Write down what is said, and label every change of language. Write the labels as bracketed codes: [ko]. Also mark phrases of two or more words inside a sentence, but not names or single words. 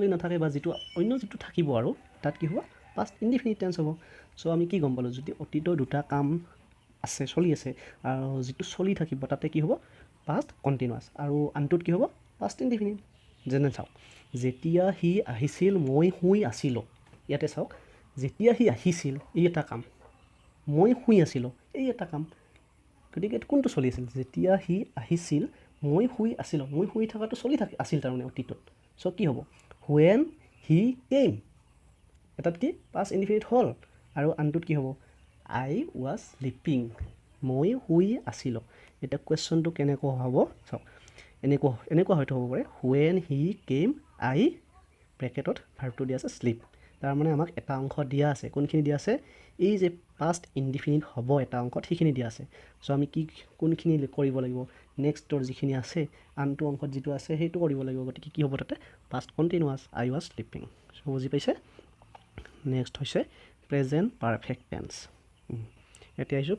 [as] নাথাকে বা যিটো অন্য যিটো থাকিব আৰু তাত কি হ'ব [en] past indefinite tense [as] হ'ব চ' আমি কি গম পালোঁ যদি অতীতৰ দুটা কাম আছে চলি আছে আৰু যিটো চলি থাকিব তাতে কি হ'ব [en] past continuous [as] আৰু আনটোত কি হ'ব [en] past indefinite [as] যেনে চাওক যেতিয়া সি আহিছিল মই শুই আছিলোঁ ইয়াতে চাওক যেতিয়া সি আহিছিল এই এটা কাম মই শুই আছিলোঁ এই এটা কাম গতিকে কোনটো চলি আছিল যেতিয়া সি আহিছিল মই শুই আছিলোঁ মই শুই থকাটো চলি আছিল তাৰমানে অতীতত চ' কি হ'ব [en] when he came [as] এটাত কি [en] past indefinite [as] হ'ল আৰু আনটোত কি হ'ব [en] I was sleeping [as] মই শুই আছিলোঁ এতিয়া কুৱেশ্যনটো কেনেকুৱা হ'ব চাওক এনেকুৱা হয়তো হ'ব পাৰে [en] when he came I [as] ব্ৰেকেটত ভাৰ্বটো দিয়া আছে শ্লিপ তাৰমানে আমাক এটা অংশ দিয়া আছে কোনখিনি দিয়া আছে এই যে [en] past indefinite [as] হ'ব এটা অংশত সেইখিনি দিয়া আছে চ' আমি কোনখিনি কৰিব লাগিব নেক্সটৰ যিখিনি আছে আনটো অংশত যিটো আছে সেইটো কৰিব লাগিব গতিকে কি হ'ব তাতে [en] past continuous I was sleeping [as] চ' বুজি পাইছে নেক্সট হৈছে [en] present perfect tense [as] এতিয়া আহিছোঁ